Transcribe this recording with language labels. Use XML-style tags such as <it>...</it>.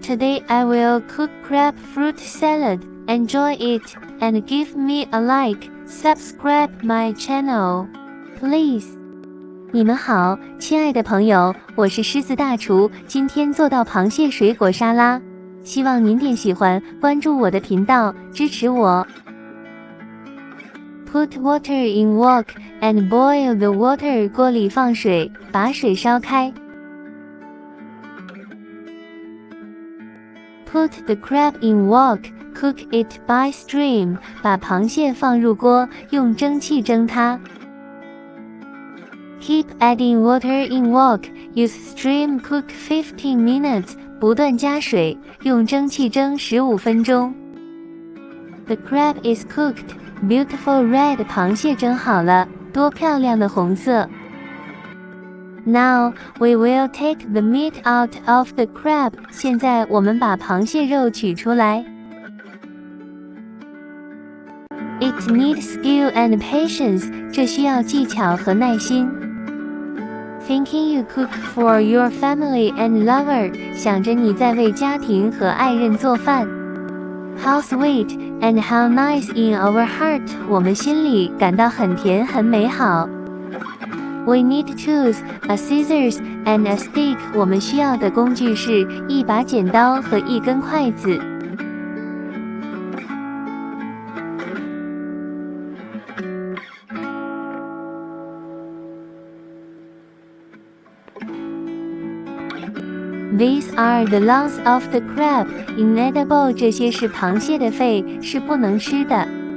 <en>Today I will cook crab fruit salad. Enjoy it and give me a like. Subscribe my channel, please.</en> <zh>你们好，亲爱的朋友，我是狮子大厨，今天做到螃蟹水果沙拉，希望您点喜欢，关注我的频道，支持我。</zh> <en>Put water in wok and boil the water.</en> <zh>锅里放水，把水烧开。</zh> <en>Put the crab in wok. Cook it by steam.</en> <zh>把螃蟹放入锅，用蒸汽蒸它。</zh> <en>Keep adding water in wok. Use steam cook 15 minutes.</en> <zh>不断加水，用蒸汽蒸15分钟。</zh> <en>The crab is cooked. Beautiful red.</en> <zh>螃蟹蒸好了，多漂亮的红色。</zh> <en>Now we will take the meat out of the crab.</en> <zh>现在我们把螃蟹肉取出来。</zh> <en>It needs skill and patience.</en> <zh>这需要技巧和耐心。</zh> <en>Thinking you cook for your family and lover.</en> <zh>想着你在为家庭和爱人做饭。</zh> <en>How sweet and how nice in our heart.</en> <zh>我们心里感到很甜很美好。</zh> <en>We need tools, a scissors and a stick.</en> <zh>我们需要的工具是一把剪刀和一根筷子。</zh> <en>These are the lungs of the crab. Inedible.</en> <zh>这些是螃蟹的肺，是不能吃的。</zh>